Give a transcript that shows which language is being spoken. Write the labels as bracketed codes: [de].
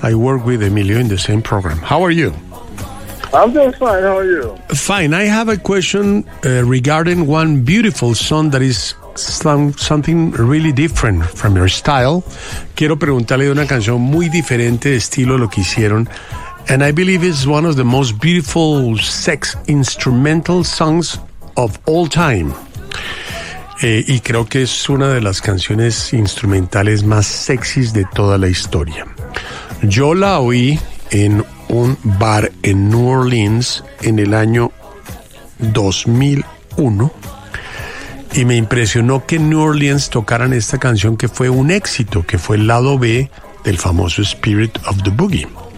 [en] I work with Emilio in the same program. How are you? I'm doing fine. How are you? Fine. I have a question regarding one beautiful song that is something really different from your style. [es] Quiero preguntarle de una canción muy diferente de estilo lo que hicieron. [en] And I believe it's one of the most beautiful sex instrumental songs of all time. [es] Y creo que es una de las canciones instrumentales más sexys de toda la historia. Yo la oí en un bar en New Orleans en el año 2001 y me impresionó que en New Orleans tocaran esta canción, que fue un éxito, que fue el lado B del famoso Spirit of the Boogie.